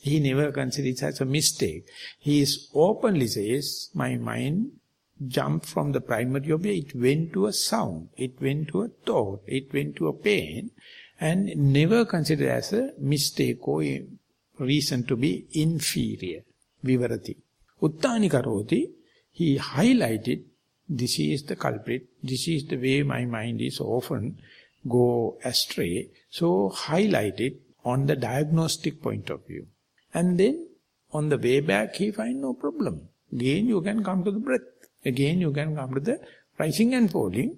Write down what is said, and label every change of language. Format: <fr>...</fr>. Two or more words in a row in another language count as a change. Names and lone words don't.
<en>He never considers it as a mistake. He openly says, my mind jumped from the primary object, it went to a sound, it went to a thought, it went to a pain, and never considered as a mistake or a reason to be inferior. Vivarati.</en> <pi>Uttani karoti,</pi> <en>he highlighted, this is the culprit, this is the way my mind is often go astray. So highlight it on the diagnostic point of view. And then on the way back he find no problem. Again you can come to the breath. Again you can come to the rising and falling.</en>